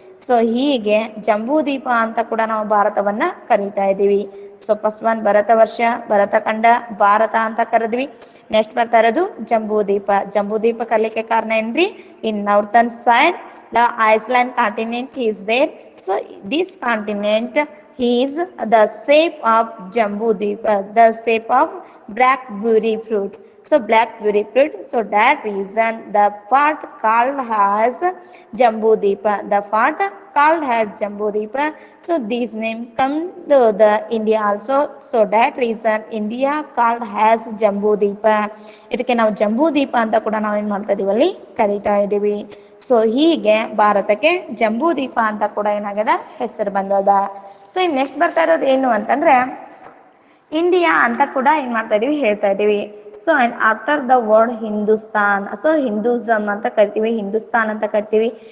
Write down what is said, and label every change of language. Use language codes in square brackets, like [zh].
[kn] So ಹೀಗೆ ಜಂಬೂ ದ್ವೀಪ ಅಂತ ಕೂಡ ನಾವು ಭಾರತವನ್ನ ಕರೀತಾ ಇದೀವಿ. ಸೊ ಫಸ್ಟ್ ಒನ್ ಭರತ ವರ್ಷ, ಭರತ ಖಂಡ, ಭಾರತ ಅಂತ ಕರೆದ್ವಿ. ನೆಕ್ಸ್ಟ್ ಬರ್ತಾ ಇರೋದು ಜಂಬೂ ದ್ವೀಪ. ಜಂಬೂ ದ್ವೀಪ ಕಲಿಕೆ ಕಾರಣ ಏನ್ರಿ, [en] In northern side the Iceland continent is there. So this continent is the shape of Jambu Deepa, the shape of blackberry fruit. So blackberry fruit. So that reason the part called as Jambu Deepa. The part called as Jambu Deepa. So this name come to the India also. So that reason India called as Jambu Deepa. [kn] ಇದಕ್ಕೆ ನಾವು ಜಂಬೂ ದ್ವೀಪ ಅಂತ ಕೂಡ ನಾವು ಏನ್ ಮಾಡ್ತಾ ಇದೀವಿ ಅಲ್ಲಿ ಕರೀತಾ ಇದೀವಿ. ಸೊ ಹೀಗೆ ಭಾರತಕ್ಕೆ ಜಂಬೂ ದ್ವೀಪ ಅಂತ ಕೂಡ ಏನಾಗದ ಹೆಸರು ಬಂದದ. ಸೊ ಇನ್ ನೆಕ್ಸ್ಟ್ ಬರ್ತಾ ಇರೋದು ಏನು ಅಂತಂದ್ರೆ ಇಂಡಿಯಾ ಅಂತ ಕೂಡ ಏನ್ ಮಾಡ್ತಾ ಇದೀವಿ ಹೇಳ್ತಾ ಇದೀವಿ. [en] so and after the word [kn] Hindustan, so Hinduism ಅಂತ ಕರಿತೀವಿ, ಹಿಂದೂಸ್ತಾನ್ ಅಂತ ಕರಿತೀವಿ.